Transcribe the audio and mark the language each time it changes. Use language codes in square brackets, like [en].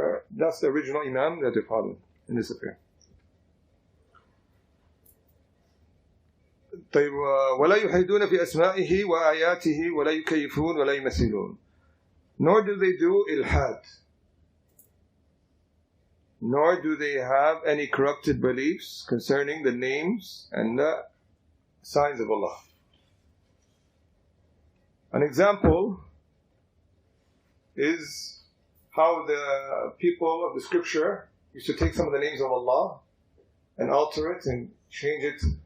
[en] That's the original imam that they followed in this affair. [ar] طيب ولا يحيدون في أسمائه وآياته ولا يكيفون ولا يمثلون. [en] Nor do they do ilhad. Nor do they have any corrupted beliefs concerning the names and the signs of Allah. An example is how the people of the scripture used to take some of the names of Allah and alter it and change it.